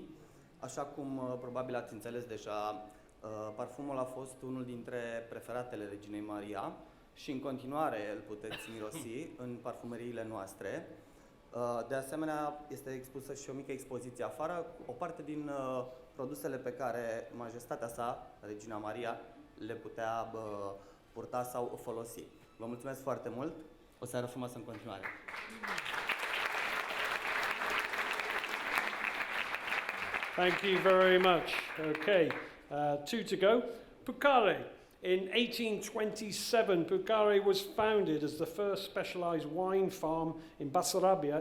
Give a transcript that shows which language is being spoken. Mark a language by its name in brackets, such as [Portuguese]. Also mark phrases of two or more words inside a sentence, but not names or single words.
[Romanian] Așa cum probabil ați înțeles deja, parfumul a fost unul dintre preferatele Reginei Maria și în continuare îl puteți mirosi în parfumeriile noastre. De asemenea, este expusă și o mică expoziție afară, o parte din produsele pe care majestatea sa, Regina Maria, le putea purta sau folosi. Vă mulțumesc foarte mult, o seară frumoasă în continuare. [English] Thank you very much. Okay, two to go. Bucare. In 1827, Bucare was founded as the first specialized wine farm in Basarabia.